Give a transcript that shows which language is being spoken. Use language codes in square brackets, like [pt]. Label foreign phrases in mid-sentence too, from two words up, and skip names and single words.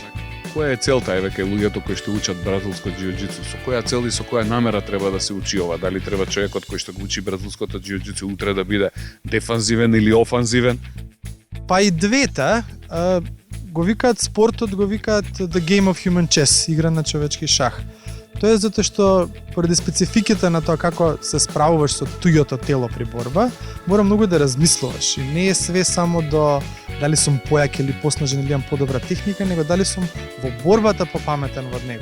[mk] Која е целта еве кај луѓето кои што учат бразилско џиу-џицу? Со која цел и со која намера треба да се учи ова? Дали треба човекот кој што го учи бразилското џиу-џицу утре да биде дефанзивен или офанзивен? Па и двете. го викаат спортот, го викаат [en] the game of human chess, [mk] игра на човечки шах. Тоа е затоа што поради спецификите на тоа како се справуваш со туѓото тело при борба, мора многу да размислуваш и не е све само до дали сум појак или поснажен или имам подобра техника, него дали сум во борбата попаметен од него.